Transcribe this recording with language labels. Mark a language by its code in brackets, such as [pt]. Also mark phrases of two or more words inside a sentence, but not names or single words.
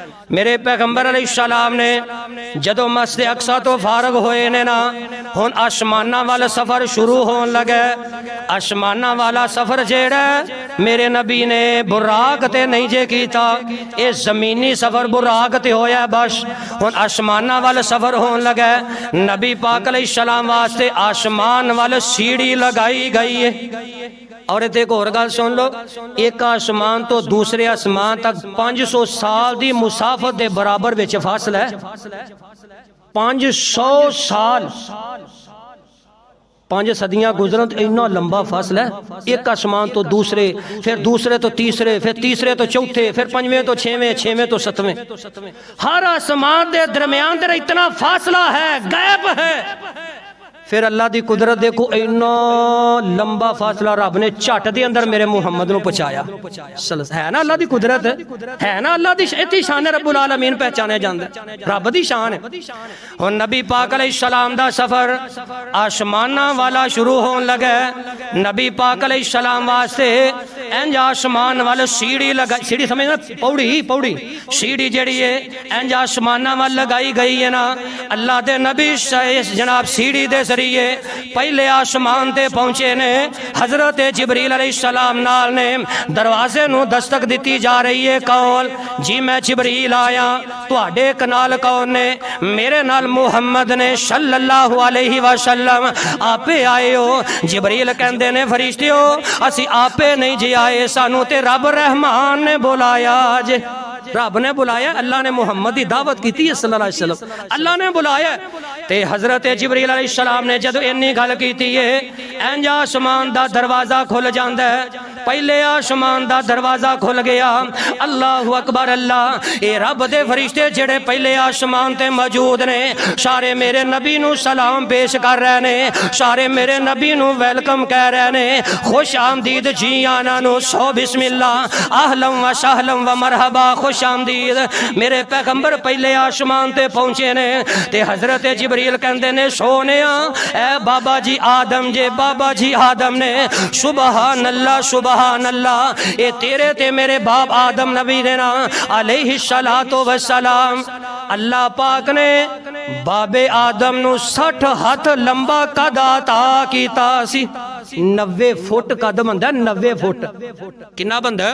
[pa] میرے پیغمبر علیہ السلام نے جدوں مسجد اقصیٰ توں فارغ ہوئے نے ناں، ہن اسماناں والا سفر شروع ہون لگے. اسماناں والا سفر جیہڑا میرے نبی نے براق تے نہیں جے کیتا، ایہ زمینی سفر براق تے ہویا بس. ہن اسماناں والا سفر ہون لگے. نبی پاک علیہ السلام واسطے اسمان ول پوڑی لائی گئی اے. اور اک ہور گل سن لو، اک اسمان توں دوجے اسمان تک 500 سال دی مسافت دے برابر وچ فاصلہ اے. 500 سال، 5 صدیاں گزرن توں اینا لمبا فاصلہ اے. اک اسمان توں دوجے، فیر دوجے توں تیجے، فیر تیجے توں چوتھے، فیر پنجویں توں چھیویں، چھیویں توں ستویں. [ur] ہر آسمان کے درمیان اتنا فاصلہ ہے، گیپ ہے. [pa] فیر اللہ دی قدرت ویکھو، اینا لمبا فاصلہ رب نے جھٹ دے اندر میرے محمد نوں پہنچایا. اے ناں اللہ دی قدرت، اے ناں اللہ دی اینی شان اے. رب العالمین پچھانیا جاندا، رب دی شان اے. ہن نبی پاک علیہ السلام دا سفر اسماناں والا شروع ہون لگا. نبی پاک علیہ السلام واسطے انج اسمان ول پوڑی لائی، پوڑی سمجھنا، پوڑی پوڑی جیہڑی اے انج اسماناں ول لائی گئی اے ناں. اللہ دے نبی جناب پوڑی دے پہلے اسمان تے پہنچے نے. حضرت جبریل علیہ السلام نال نے دروازے نوں دستک دتی جا رہی اے. کون جی؟ میں جبریل آیا۔ تہاڈے نال کون نے? میرے نال محمد نے [ar] صلى الله عليه وسلم. [pa] آپے آئے او? جبریل کہندے نے فرشتیو اسیں آپے نہیں جی آئے، سانوں تے رب رحمان نے بلایا جے. [ur] رب نے بلایا، اللہ نے محمد کی دعوت کی ہے [ar] صلى الله عليه وسلم, [ur] اللہ نے بلایا. [pa] تے حضرت جبریل علیہ السلام نے جدوں اینی گل کیتی اے، انج اسمان دا دروازہ کھل جاندا اے. پہلے اسمان دا دروازہ کھل گیا. [ar] الله أكبر الله. [pa] ایہ رب دے فرشتے جیہڑے پہلے اسمان تے موجود نے، سارے میرے نبی نوں سلام پیش کر رہے نے، سارے میرے نبی نوں ویلکم کہہ رہے نے، خوش آمدید جی آیاں نوں، سو بسم اللہ, [ar] أهلاً وسهلاً ومرحباً, [ur] خوش آمدید. [pa] میرے پیغمبر پہلے اسمان تے پہنچے نے۔ تے حضرت جبریل کہندے نے سوہنیا ایہ بابا جی آدم جے، بابا جی آدم نے. [ar] سبحان الله سبحان الله. [pa] ایہ تیرے تے میرے باپ آدم نبی نے ناں [ar] عليه الصلاة والسلام. [pa] اللہ پاک نے بابے آدم نوں 60 ہتھ لمبا قد عطا کیتا سی. 90 فٹ قد بندا، 90 فٹ۔ کنا بندا?